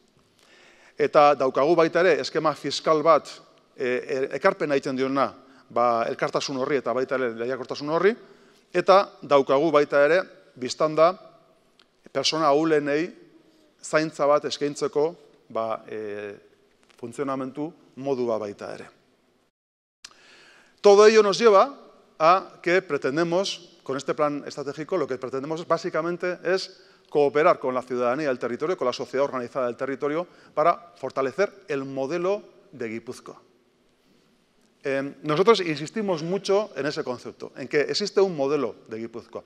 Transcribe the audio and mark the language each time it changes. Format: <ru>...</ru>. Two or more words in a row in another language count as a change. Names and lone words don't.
<eu>Eta daukagu baita ere, eskema fiskal bat ekarpena egiten diona, elkartasun horri eta baita ere lehiakortasun horri, eta daukagu baita ere, biztanda, persona ahulenei zaintza bat eskaintzeko funtzionamentu modua baita ere.</eu> <es>Todo ello nos lleva a que pretendemos, con este plan estratégico, lo que pretendemos básicamente es cooperar con la ciudadanía del territorio, con la sociedad organizada del territorio, para fortalecer el modelo de Guipúzcoa. Nosotros insistimos mucho en ese concepto, en que existe un modelo de Guipúzcoa.</es>